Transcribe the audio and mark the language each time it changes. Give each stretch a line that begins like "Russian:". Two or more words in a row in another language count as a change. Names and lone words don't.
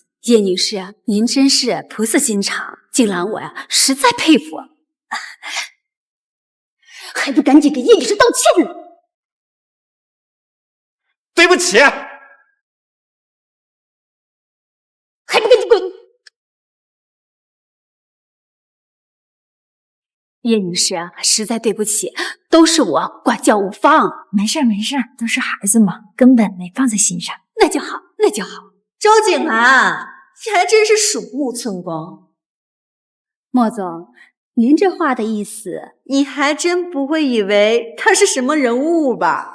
Chinese: 葉女士，您真是菩薩心腸，景蘭我呀實在佩服，還不趕緊給葉女士道歉呢！對不起，還不趕緊滾！葉女士，實在對不起，都是我管教無方。沒事，都是孩子嘛，根本沒放在心上。那就好。周景蘭，你還真是鼠目寸光。莫總，您這話的意思，你還真不會以為他是什麼人物吧？